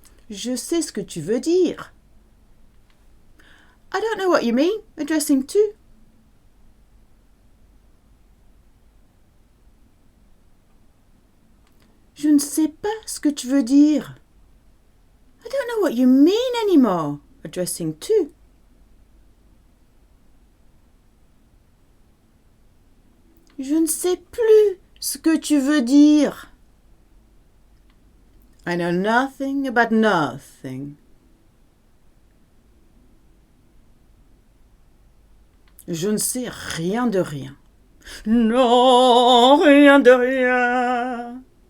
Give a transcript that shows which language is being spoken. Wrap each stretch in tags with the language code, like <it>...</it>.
<fr>Je sais ce que tu veux dire.</fr> <en>I don't know what you mean, addressing to.</en> <fr>Je ne sais pas ce que tu veux dire.</fr> <en>I don't know what you mean anymore, addressing to.</en> <fr>Je ne sais plus ce que tu veux dire.</fr> <en>I know nothing about nothing.</en> <fr>Je ne sais rien de rien. Non, rien de rien.</fr>